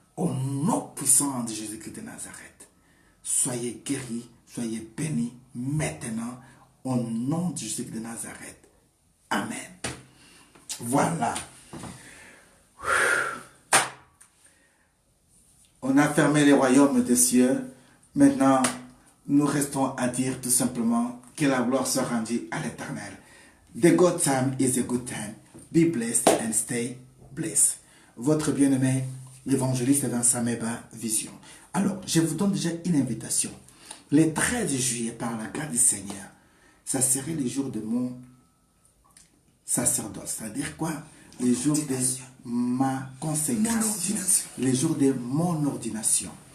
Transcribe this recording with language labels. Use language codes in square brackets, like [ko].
[fr] Au nom puissant de Jésus-Christ de Nazareth, soyez guéris, soyez bénis maintenant, au nom de Jésus de Nazareth. Amen. Voilà. On a fermé les royaumes des cieux. Maintenant, nous restons à dire tout simplement que la gloire soit rendue à l'Éternel. [en] The good time is a good time. Be blessed and stay blessed. [fr] Votre bien-aimé, l'évangéliste Vincent Meba Vision. Alors, je vous donne déjà une invitation. Le 13 juillet, par la grâce du Seigneur, ça serait le jour de mon sacerdoce. C'est-à-dire quoi? Le jour de ma consécration. Le jour de mon ordination.